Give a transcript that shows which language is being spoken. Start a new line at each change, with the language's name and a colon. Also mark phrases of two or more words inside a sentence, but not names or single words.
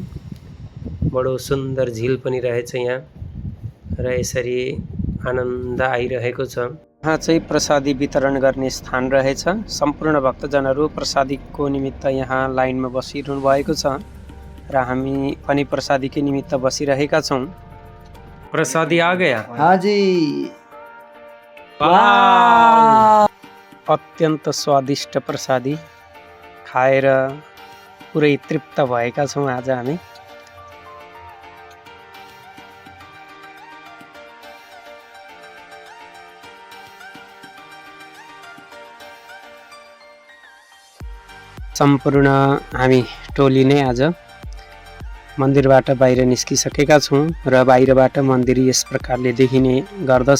Nepali: बडो सुन्दर झिल पनि रहेछ यहाँ र यसरी आनन्द आइरहेको छ। यहाँ चाहिँ प्रसादी वितरण गर्ने स्थान रहेछ। सम्पूर्ण भक्तजनहरू प्रसादीको निमित्त यहाँ लाइनमा बसिरहनु भएको छ र हामी पनि प्रसादीकै निमित्त बसिरहेका छौँ।
Hindi: प्रसादी आ गया? हाँ जी।
Nepali: अत्यन्त स्वादिष्ट प्रसादी खाएर पुरै तृप्त भएका छौँ आज हामी। सम्पूर्ण हामी टोली नै आज मन्दिरबाट बाहिर निस्किसकेका छौँ र बाहिरबाट मन्दिर यस प्रकारले देखिने गर्दछ।